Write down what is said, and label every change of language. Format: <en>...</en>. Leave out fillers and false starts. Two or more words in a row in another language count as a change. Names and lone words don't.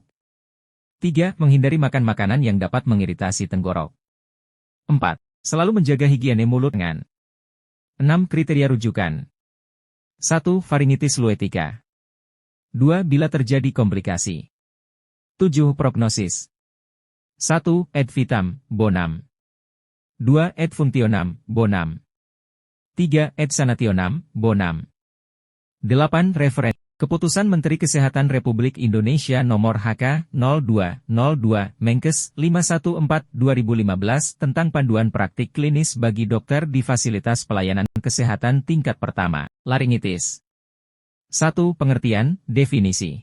<id>3. Menghindari makan makanan yang dapat mengiritasi tenggorok. 4. Selalu menjaga higiene mulut dengan 6. Kriteria rujukan. 1. Faringitis luetica. 2. Bila terjadi komplikasi. 7. Prognosis. 1.</id> <la>Et vitam, bonam. 2. Et functionam, bonam. 3. Et sanationam, bonam.</la> <id>8. Referen. Keputusan Menteri Kesehatan Republik Indonesia Nomor HK-02-02 Menkes 514/2015 tentang panduan praktik klinis bagi dokter di fasilitas pelayanan kesehatan tingkat pertama. Laringitis. 1. Pengertian, definisi.</id>